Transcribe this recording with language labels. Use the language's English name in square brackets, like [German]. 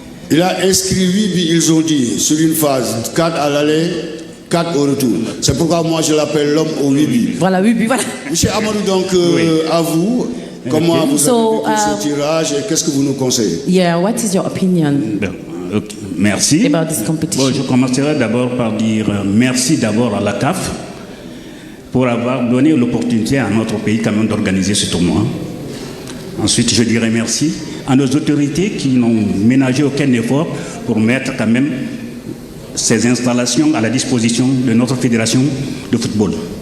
[French] Il a inscrit 8 buts, ils ont dit, sur une phase, 4 à l'aller, 4 au retour. C'est pourquoi moi je l'appelle l'homme aux 8 buts. Voilà, 8 buts, voilà. Monsieur Amadou, donc, à vous, comment vous avez vécu ce tirage et qu'est-ce que vous nous conseillez? [English] Yeah, what is your opinion? [French] Okay. Merci. [English] About this competition? [French] Bon, je commencerai d'abord par dire merci d'abord à la CAF pour avoir donné l'opportunité à notre pays quand même d'organiser ce tournoi. Ensuite, je dirais merci à nos autorités qui n'ont ménagé aucun effort pour mettre quand même ces installations à la disposition de notre fédération de football.